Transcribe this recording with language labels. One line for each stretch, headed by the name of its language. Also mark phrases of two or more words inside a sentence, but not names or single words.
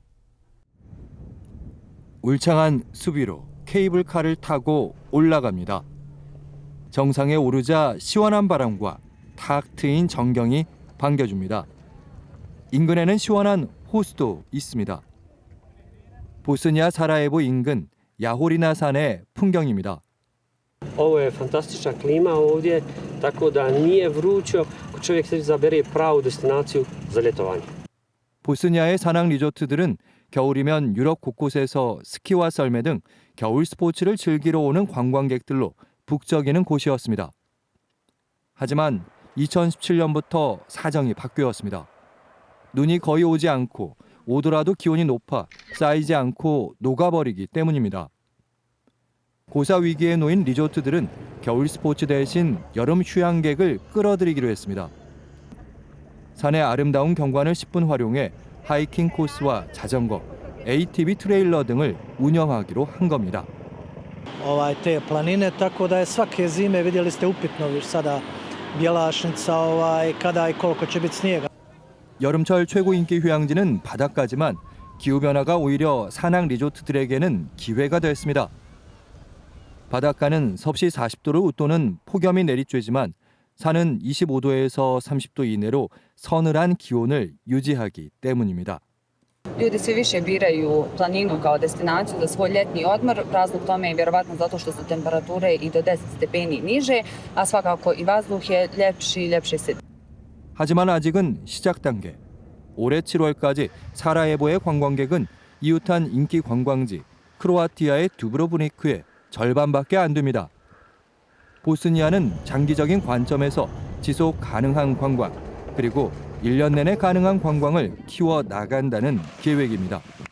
Korean: 울창한 수비로 케이블카를 타고 올라갑니다. 정상에 오르자 시원한 바람과 탁 트인 전경이 반겨줍니다. 인근에는 시원한 호수도 있습니다. 보스니아 사라예보 인근 야호리나 산의 풍경입니다.
Bosnian: Ovo je fantastična klima ovdje, tako da nije vrućo. Čovjek se izabere pravu destinaciju za ljetovanje.
Korean: 보스니아의 산악 리조트들은 겨울이면 유럽 곳곳에서 스키와 썰매 등 겨울 스포츠를 즐기러 오는 관광객들로 북적이는 곳이었습니다. 하지만 2017년부터 사정이 바뀌었습니다. 눈이 거의 오지 않고 오더라도 기온이 높아 쌓이지 않고 녹아버리기 때문입니다. 고사 위기에 놓인 리조트들은 겨울 스포츠 대신 여름 휴양객을 끌어들이기로 했습니다. 산의 아름다운 경관을 10분 활용해 하이킹 코스와 자전거, ATV 트레일러 등을 운영하기로 한 겁니다.
Bosnian: te planine, tako da je svake zime, vidjeli ste upitno još sada Bjelašnica, kada i koliko će biti snijega.
Korean: 여름철 최고 인기 휴양지는 바닷가지만 기후변화가 오히려 산악 리조트들에게는 기회가 됐습니다. 바닷가는 섭씨 40도를 웃도는 폭염이 내리쬐지만 산은 25도에서 30도 이내로 서늘한 기온을 유지하기 때문입니다.
Bosnian: Ljudi sve više biraju planinu kao destinaciju za svoj ljetni odmor. Razlog tome je vjerovatno zato što su temperature i do 10 stepeni niže, a svakako i vazduh je ljepši i ljepše se.
Korean: 하지만 아직은 시작 단계. 올해 7월까지 사라예보의 관광객은 이웃한 인기 관광지 크로아티아의 두브로브니크의 절반밖에 안 됩니다. 보스니아는 장기적인 관점에서 지속 가능한 관광 그리고 1년 내내 가능한 관광을 키워 나간다는 계획입니다.